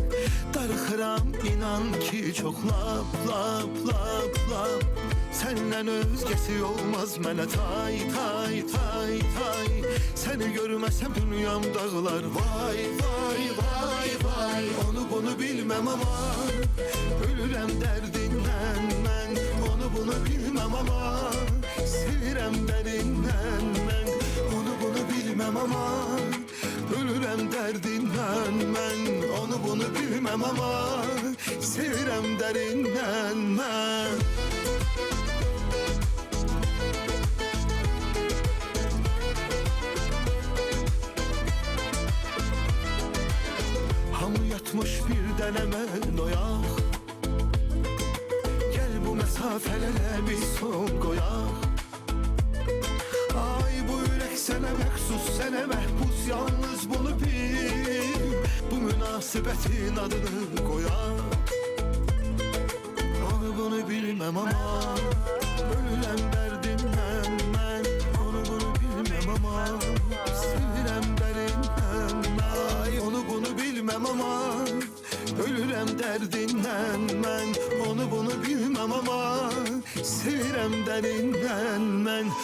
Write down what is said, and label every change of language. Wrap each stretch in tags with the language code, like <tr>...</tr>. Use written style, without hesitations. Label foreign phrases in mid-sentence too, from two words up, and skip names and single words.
<az>Darıxıram inan ki çok lap lap lap lap.</az> <tr>Senden özgesi olmaz mənə tay tay tay tay. Seni görmesem dünyam dağlar vay vay vay vay. Onu bunu bilmem ama ölürəm derdinden mən. Onu bunu bilmem ama sevirəm derinden mən. Onu bunu bilmem ama ölürəm derdinden mən. Onu bunu bilmem ama sevirəm derinden mən.</tr> <az>Hamı yatmış bir dənəmən oyaq.</az> <tr>Gel bu mesafelere bir son koyaq.</tr> <az>Ay bu yürek sənə məxsus, sənə məhbus, yalnız bunu bil.</az> <tr>Bu münasebetin adını koyaq. Onu bunu bilmem ama ölürəm derdimden mən. Onu bunu bilmem ama sevirəm derinden mən. Ay onu bunu bilmem ama ölürəm derdinden mən. Onu bunu bilmem ama sevirəm derinden mən.</tr>